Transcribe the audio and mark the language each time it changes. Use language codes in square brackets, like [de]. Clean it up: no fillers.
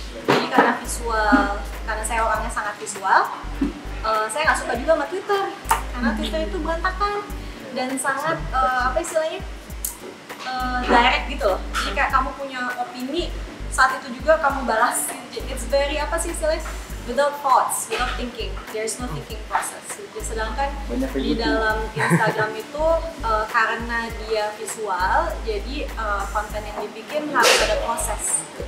[id] Jadi karena saya orangnya sangat visual, saya nggak suka juga sama Twitter, karena Twitter itu berantakan dan sangat apa istilahnya direct gitu loh. Jadi kayak kamu punya opini, saat itu juga kamu balas. [en] It's very [id] apa sih istilahnya, [en] without thoughts, without thinking, there's no thinking process. [id] Sedangkan di dalam Instagram itu karena dia visual, jadi konten yang dibikin harus ada proses.